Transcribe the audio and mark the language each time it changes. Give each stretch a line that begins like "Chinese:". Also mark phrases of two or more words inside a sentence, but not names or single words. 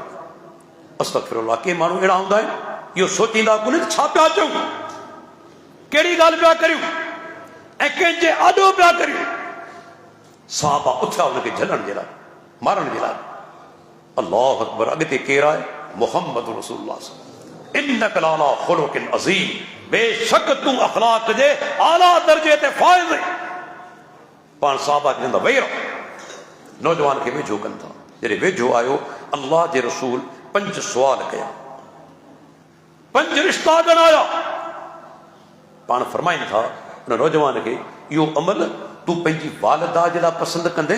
Sindhi: अस्तग़फिरुल्लाह, के माण्हू अहिड़ा हूंदा आहिनि, इहो सोचींदा कोन्हे छा पिया चऊं, कहिड़ी ॻाल्हि पिया करियूं, ऐं कंहिंजे आॾो पिया करियूं। सहाबा उथिया हुनखे झलण जे लाइ, मारण जे लाइ।
Arabic: الله أكبر.
Sindhi: अॻिते केरु आहे,
Arabic: محمد رسول الله. إنك لعلى خلق عظيم,
Sindhi: बेशक तूं अख़लाक़ जे आला दर्जे ते फ़ाइज़। पाण सहाबा जे अंदरि वेही रहो, नौजवान खे वेझो कनि था। जॾहिं वेझो आयो, अल्लाह जे रसूल 5 सुवाल कया, 5 रिश्ता ॻणाया। पाण फरमाइनि था उन नौजवान खे, इहो अमल तूं पंहिंजी वालिदा जे लाइ पसंदि कंदे?